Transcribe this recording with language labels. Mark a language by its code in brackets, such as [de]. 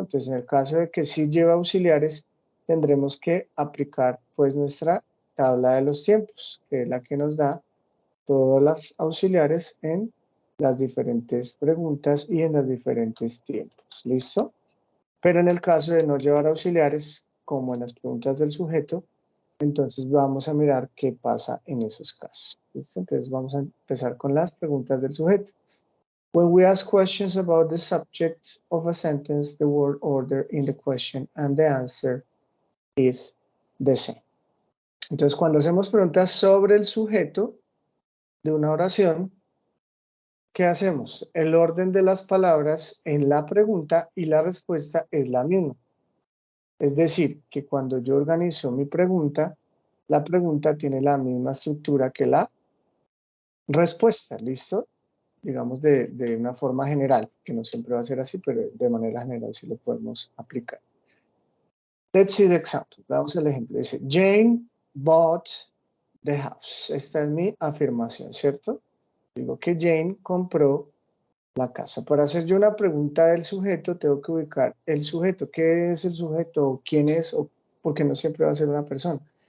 [es] Entonces, en el caso de que sí lleva auxiliares, tendremos que aplicar pues nuestra tabla de los tiempos, que es la que nos da todas las auxiliares en las diferentes preguntas y en los diferentes tiempos. ¿Listo? Pero en el caso de no llevar auxiliares, como en las preguntas del sujeto, entonces vamos a mirar qué pasa en esos casos. ¿Listo? Entonces vamos a empezar con las preguntas del sujeto. [en] When we ask questions about the subject of a sentence, the word order in the question and the answer is the same. [es] Entonces, cuando hacemos preguntas sobre el sujeto de una oración, ¿qué hacemos? El orden de las palabras en la pregunta y la respuesta es la misma. Es decir, que cuando yo organizo mi pregunta, la pregunta tiene la misma estructura que la respuesta, ¿listo? Digamos de una forma general, que no siempre va a ser así, pero de manera general sí lo podemos aplicar. [en] Let's see the example. [es] Veamos el ejemplo. [en] Dice, Jane bought the house. [es] Esta es mi afirmación, ¿cierto? Digo que Jane compró la casa. Para hacer yo una pregunta del sujeto, tengo que ubicar el sujeto. ¿Qué es el sujeto? ¿Quién es? O porque no siempre va a ser una persona.